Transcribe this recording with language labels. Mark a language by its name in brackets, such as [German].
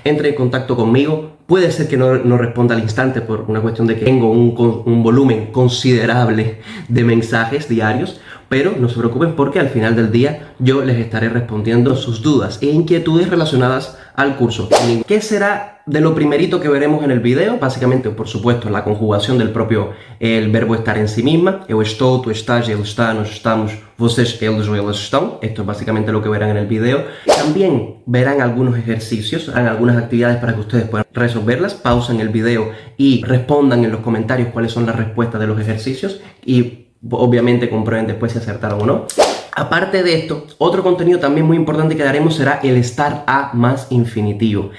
[Spanish] Entren en contacto conmigo. Puede ser que no responda al instante por una cuestión de que tengo un volumen considerable de mensajes diarios, pero no se preocupen porque al final del día yo les estaré respondiendo sus dudas e inquietudes relacionadas al curso. ¿Qué será de lo primerito que veremos en el video? Básicamente, por supuesto, la conjugación del propio el verbo estar en sí misma. [Portuguese] Eu estou, tu estás, ele está, nós estamos, vocês, eles ou elas estão. [Spanish] Esto es básicamente lo que verán en el video. También verán algunos ejercicios, harán algunas actividades para que ustedes puedan resolverlas. Pausen el video y respondan en los comentarios cuáles son las respuestas de los ejercicios y obviamente comprueben después si acertaron o no. Aparte de esto, otro contenido también muy importante que daremos será el estar a más infinitivo.